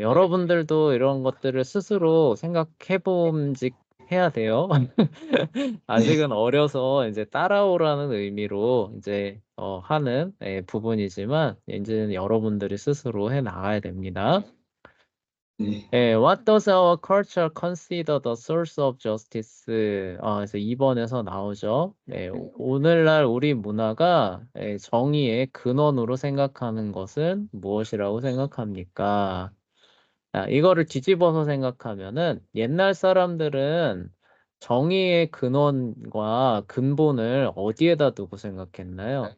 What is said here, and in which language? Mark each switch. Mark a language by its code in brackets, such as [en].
[ko] 여러분들도 이런 것들을 스스로 생각해 봄직 해야 돼요. 아직은 어려서 이제 따라오라는 의미로 이제 하는 부분이지만 이제는 여러분들이 스스로 해 나가야 됩니다. 네. [en] What does our culture consider the source of justice? [ko] 그래서 2번에서 나오죠. 오늘날 우리 문화가 정의의 근원으로 생각하는 것은 무엇이라고 생각합니까? 이거를 뒤집어서 생각하면은 옛날 사람들은 정의의 근원과 근본을 어디에다 두고 생각했나요?